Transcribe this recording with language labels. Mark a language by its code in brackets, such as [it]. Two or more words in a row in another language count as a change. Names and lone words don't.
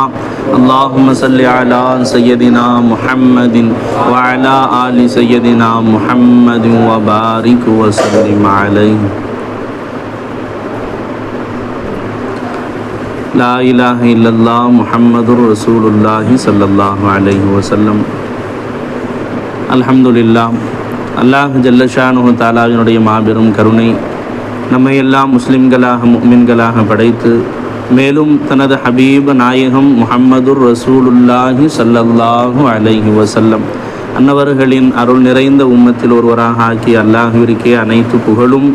[ar] اللهم صل على سيدنا محمد وعلى آل سيدنا محمد وبارك وسلم عليه. لا إله إلا الله محمد رسول الله صلى الله عليه وسلم. Alhamdulillah, الله جل شأنه [ta] தஆலாவினுடைய மாபெரும் கருணை நம்மை எல்லாம் முஸ்லிம்களாக முஃமின்களாக படைத்து மேலும் தனது ஹபீப் நாயகம் [ar] محمد رسول الله صلى الله عليه وسلم [ta] அன்னவர்களின் அருள் நிறைந்த உம்மத்தில் ஒருவராக ஆக்கி அல்லாஹ்விற்கே அனைத்து புகழும்.